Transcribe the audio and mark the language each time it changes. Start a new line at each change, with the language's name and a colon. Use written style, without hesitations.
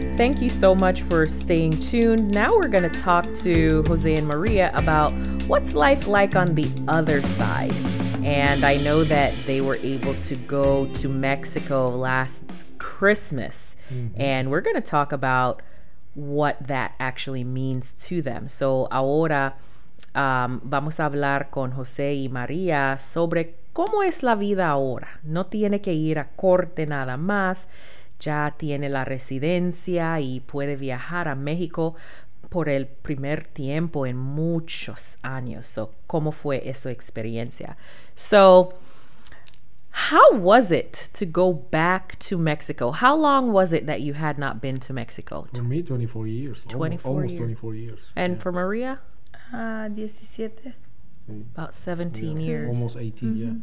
English: Thank you so much for staying tuned. Now we're going to talk to Jose and Maria about what's life like on the other side. And I know that they were able to go to Mexico last Christmas. And we're going to talk about what that actually means to them.
Spanish: So ahora vamos a hablar con Jose y María sobre cómo es la vida ahora. No tiene que ir a corte nada más. Ya tiene la residencia y puede viajar a México por el primer tiempo en muchos años. So, ¿cómo fue esa experiencia?
English: So, how was it to go back to Mexico? How long was it that you had not been to Mexico? For me, 24 years. 24 24 years. And for Maria? 17. About 17 years. Almost 18, yeah.